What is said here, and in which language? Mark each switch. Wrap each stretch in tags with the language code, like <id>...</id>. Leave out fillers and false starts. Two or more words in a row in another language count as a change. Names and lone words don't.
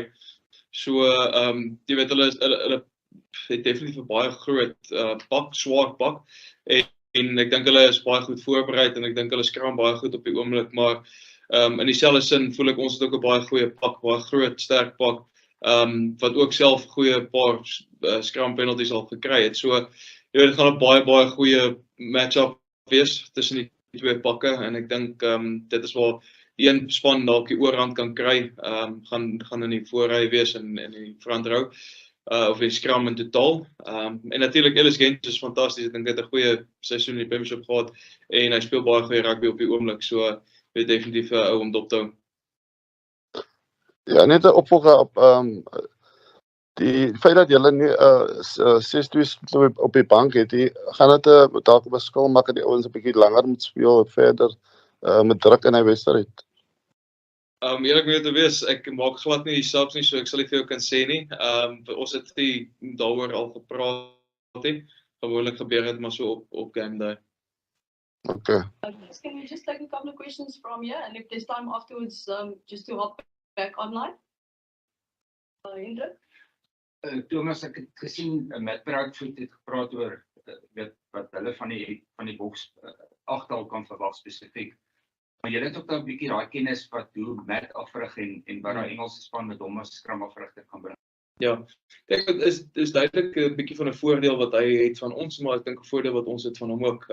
<af>So jy weet hulle het definitief 'n baie groot pak, swaar pak en ek dink hulle is baie goed voorberei en ek dink hulle skram baie goed op die oomblik, maar in dieselfde sin voel ek ons het ook 'n baie goeie pak, baie groot, sterk pak wat ook self goeie paar skram penalties al gekry het. So jy weet dit gaan 'n baie goeie match-up wees tussen die twee pakke en ek dink dit is waar die een span dalk die oorhand kan kry, gaan in die voorry wees in die</af> <en>front row</en> <af>of die skram in totaal. En natuurlik Ellis Gens is fantasties. Ek dink hy het 'n goeie seisoen in die Premiership gehad en hy speel baie goeie rugby op die oomblik, so dit definitief 'n ou om dop te hou. Ja, net 'n opvolger op die feit dat julle nie 6-2 op die bank het, gaan dit dalk 'n verskil maak dat die ouens 'n bietjie langer moet speel verder met druk in hy wedstryd. Eerlik moet te wees, ek maak glad nie die subs nie, so ek sal nie vir jou kan sê nie. Ons het nie daaroor al gepraat nie. Gewoonlik gebeur dit maar so op</af> <en>game day.</en> <af>Okay.</af> <en>Can we just take a couple of questions from here, and if there's time afterwards, just to hop back online? Indra?</en> <af>Thomas, ek het gesien met Bradford het gepraat oor weet wat hulle van die boks agtal kan verwag spesifiek. Maar jy het ook dan 'n bietjie daai kennis wat hoe Matt afrig en wat daai Engelse span met hom as skramafrigter kan bring. Ja, ek dink dit is duidelik 'n bietjie van 'n voordeel wat hy het van ons, maar ek dink 'n voordeel wat ons het van hom ook.</af>